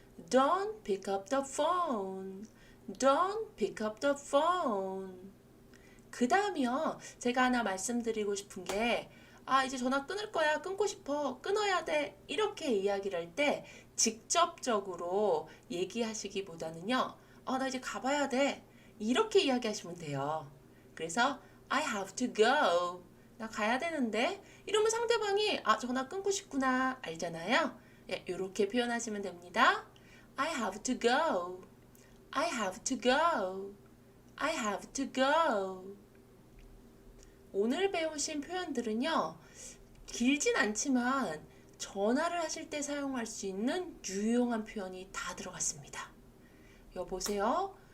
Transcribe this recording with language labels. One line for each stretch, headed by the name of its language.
English: Don't pick up the phone. Don't pick up the phone.
Korean: 그 다음이요. 제가 하나 말씀드리고 싶은 게 이제 전화 끊을 거야. 끊고 싶어. 끊어야 돼. 이렇게 이야기를 할 때 직접적으로 얘기하시기보다는요. 나 이제 가봐야 돼. 이렇게 이야기하시면 돼요. 그래서
English: I have to go.
Korean: 나 가야 되는데 이러면 상대방이 전화 끊고 싶구나 알잖아요. 이렇게 표현하시면 됩니다.
English: I have to go. I have to go. I have to go.
Korean: 오늘 배우신 표현들은요. 길진 않지만 전화를 하실 때 사용할 수 있는 유용한 표현이 다 들어갔습니다. 여보세요?